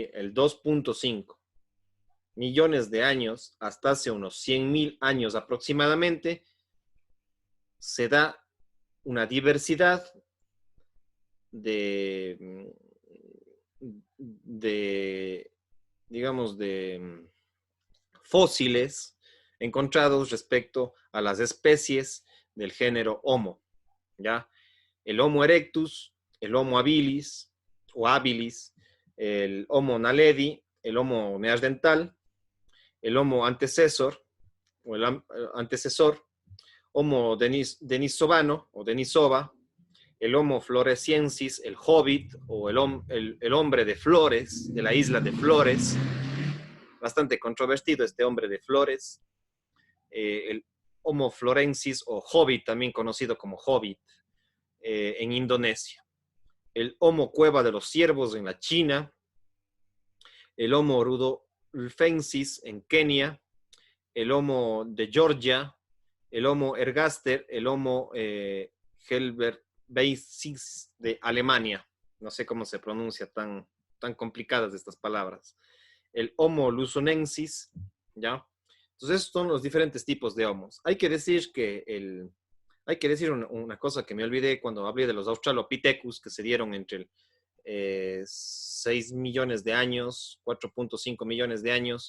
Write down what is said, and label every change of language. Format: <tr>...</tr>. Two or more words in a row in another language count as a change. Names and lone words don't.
<es>El 2.5 millones de años hasta hace unos 100.000 años aproximadamente, se da una diversidad digamos, de fósiles encontrados respecto a las especies del género Homo, ¿ya? El Homo erectus, el Homo habilis o habilis, el Homo naledi, el Homo neandertal, el Homo antecesor, o el antecesor, Homo denisovano o denisova, el Homo floresiensis, el hobbit o el hombre de Flores, de la isla de Flores, bastante controvertido este hombre de Flores, el Homo florensis o hobbit, también conocido como hobbit, en Indonesia, el Homo cueva de los ciervos en la China, el Homo rudolfensis en Kenia, el Homo de Georgia, el Homo ergaster, el Homo helveticus de Alemania. No sé cómo se pronuncia, tan complicadas estas palabras. El Homo luzonensis, ¿ya? Entonces, estos son los diferentes tipos de homos. Hay que decir una cosa que me olvidé cuando hablé de los Australopithecus, que se dieron entre el 6 millones de años, 4.5 millones de años.</es>